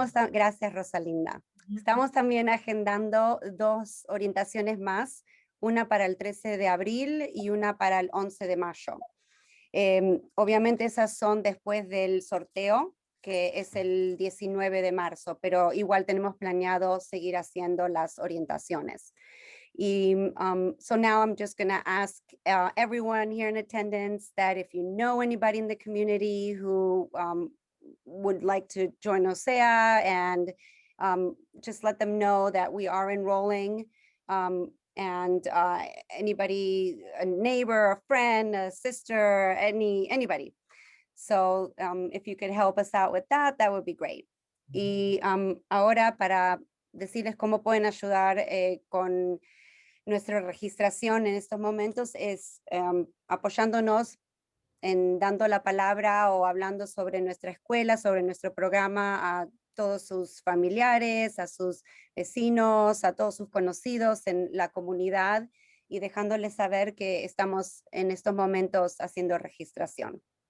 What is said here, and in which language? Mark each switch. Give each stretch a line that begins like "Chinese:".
Spanish: Gracias, Rosalinda. Estamos también agendando dos orientaciones más, una para el 13 de abril y una para el 11 de mayo. Obviamente esas son después del sorteo, que es el 19 de marzo, pero igual tenemos planeado seguir haciendo las orientaciones.
English: So now I'm just going to ask everyone here in attendance that if you know anybody in the community who would like to join OCEAA, and just let them know that we are enrolling. And anybody, a neighbor, a friend, a sister, anybody. So if you could help us out with that, that would be great.
Spanish: Y ahora para decirles cómo pueden ayudar con nuestra registración en estos momentos es apoyándonos en dando la palabra o hablando sobre nuestra escuela, sobre nuestro programa a todos sus familiares, a sus vecinos, a todos sus conocidos en la comunidad y dejándoles saber que estamos en estos momentos haciendo registración.